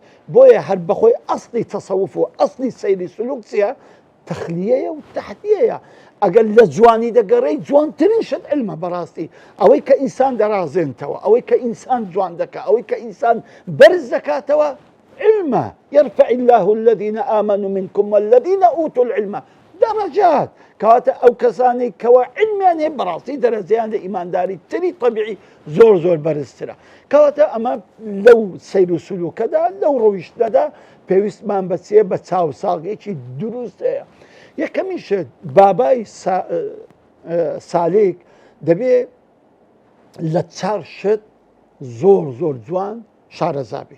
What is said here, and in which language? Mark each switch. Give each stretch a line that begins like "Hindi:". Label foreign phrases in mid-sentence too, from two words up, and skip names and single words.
Central Kurdish: بۆیە هەر بەخۆی ئەسڵی تەسەوف و ئەسڵی سەیری سلوک چیە؟ تەخلیەیە و تەحدیەیە. ئەگەر لە جوانی دەگەڕێی، جوانترین شت علمە بەڕاستی. ئەوەی کە ئینسان دەڕازێنتەوە، ئەوەی کە ئینسان جوان دەکات، ئەوەی کە ئینسان بەرز دەکاتەوە علمە.
Arabic: يرفع الله الذين آمنوا منكم والذين أوتوا العلم درجات.
Central Kurdish: کەواتە ئەو کەسانی کەوە علمیان هەیە بەڕاستی دەرەجەیان لە ئیمانداری تری طبیعی زۆر زۆر بەرزترە. کەواتە ئەمە لەو سەیر و سلوکەدا، لەو ڕۆیشتەدا پێویستمان بە چیە؟ بە چاوساغێکی دروست هەیە. یەکەمی شت، بابای سالێک دەبێ لە چار شت زۆر زۆر جوان شارەزا بێ.